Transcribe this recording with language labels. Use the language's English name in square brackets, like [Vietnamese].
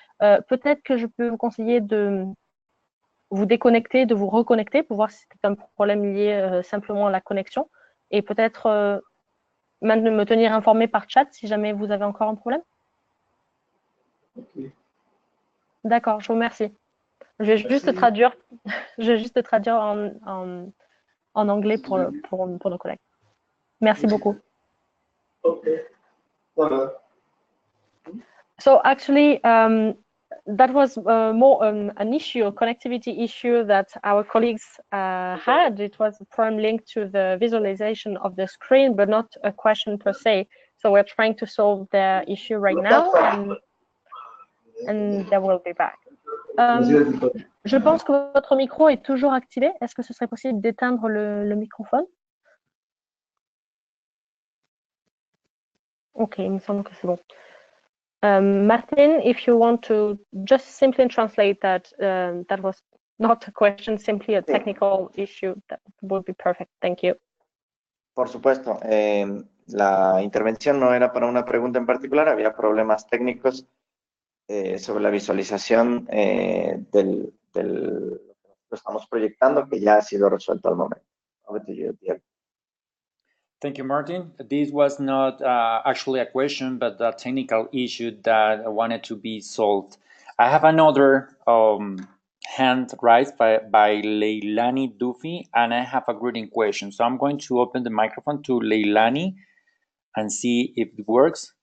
[French] Peut-être que je peux vous conseiller de vous déconnecter, de vous reconnecter pour voir si c'est un problème lié simplement à la connexion et peut-être me tenir informé par chat si jamais vous avez encore un problème. Okay. D'accord, je vous remercie. Je vais juste traduire en anglais pour nos collègues. Merci beaucoup. Okay. Voilà. [English] So actually, that was more an issue, a connectivity issue that our colleagues had. It was a problem linked to the visualization of the screen, but not a question per se. So we're trying to solve the issue right now, and they will be back. [French] Je pense que votre micro est toujours activé. Est-ce que ce serait possible d'éteindre le microphone? Ok, il me semble que c'est bon. [English] Martin, if you want to just simply translate that, that was not a question, simply a technical issue, that would be perfect. Thank you. [Spanish] Por supuesto. La intervención no era para una pregunta en particular, había problemas técnicos sobre la visualización del lo que nosotros estamos proyectando, que ya ha sido resuelto al momento. [English] Over to you, Diego. Thank you, Martin. This was not actually a question, but a technical issue that wanted to be solved. I have another hand raised by Leilani Duffy, and I have a greeting question. So I'm going to open the microphone to Leilani and see if it works.